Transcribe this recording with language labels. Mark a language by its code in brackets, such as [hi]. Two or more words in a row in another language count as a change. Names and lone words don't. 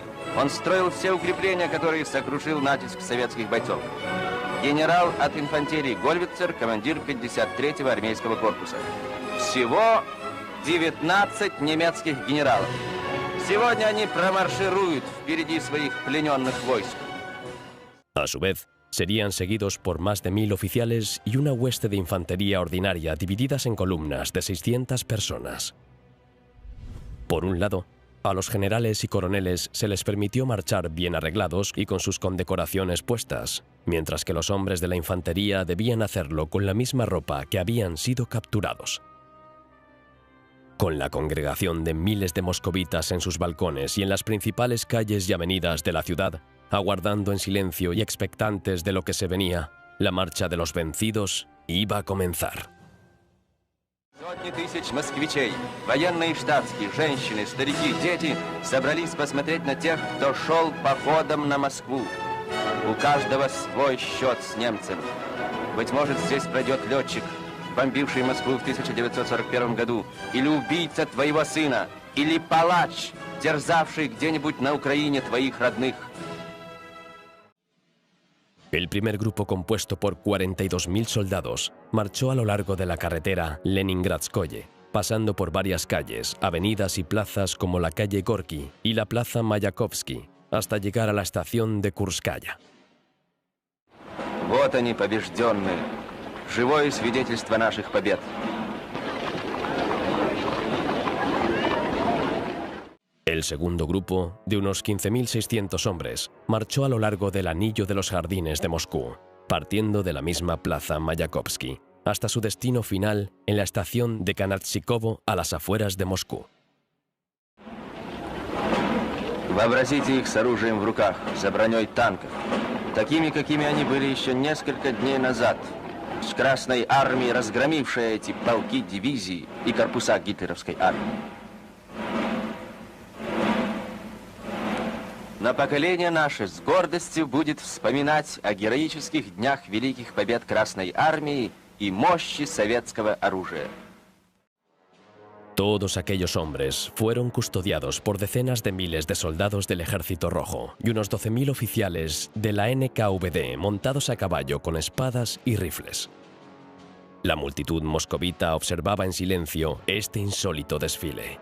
[ru] Он строил все укрепления, которые сокрушил натиск советских бойцов. Генерал от инфантерии Гольвицер, командир 53-го армейского корпуса. Всего 19 немецких генералов. Сегодня они промаршируют впереди своих плененных войск. [es] A su vez, serían seguidos por más de 1000 oficiales y una hueste de infantería ordinaria divididas en columnas de 600 personas. Por un lado, a los generales y coroneles se les permitió marchar bien arreglados y con sus condecoraciones puestas, mientras que los hombres de la infantería debían hacerlo con la misma ropa que habían sido capturados. Con la congregación de miles de moscovitas en sus balcones y en las principales calles y avenidas de la ciudad, aguardando en silencio y expectantes de lo que se venía, la marcha de los vencidos iba a comenzar. [ru] Сотни тысяч москвичей, военные и штатские, женщины, старики, дети собрались посмотреть на тех, кто шел походом на Москву. У каждого свой счет с немцем. Быть может, здесь пройдет летчик, бомбивший Москву в 1941 году, или убийца твоего сына, или палач, терзавший где-нибудь на Украине твоих родных. [es] El primer grupo, compuesto por 42.000 soldados, marchó a lo largo de la carretera Leningradskoye, pasando por varias calles, avenidas y plazas como la calle Gorki y la plaza Mayakovsky, hasta llegar a la estación de Kurskaya. [ru] Вот они, побежденные, живое свидетельство наших побед. [es] El segundo grupo, de unos 15.600 hombres, marchó a lo largo del anillo de los jardines de Moscú, partiendo de la misma plaza Mayakovsky, hasta su destino final en la estación de Kanatchikovo a las afueras de Moscú. [ru] Вообразите их с оружием в руках, за броней танков, такими, какими они были еще несколько дней назад, с Красной армией, разгромившей эти полки, дивизии и корпуса гитлеровской армии. Но поколение наше с гордостью будет вспоминать о героических днях великих побед Красной армии y mощи советского оружия. [es] Todos aquellos hombres fueron custodiados por decenas de miles de soldados del Ejército Rojo y unos 12.000 oficiales de la NKVD montados a caballo con espadas y rifles. La multitud moscovita observaba en silencio este insólito desfile.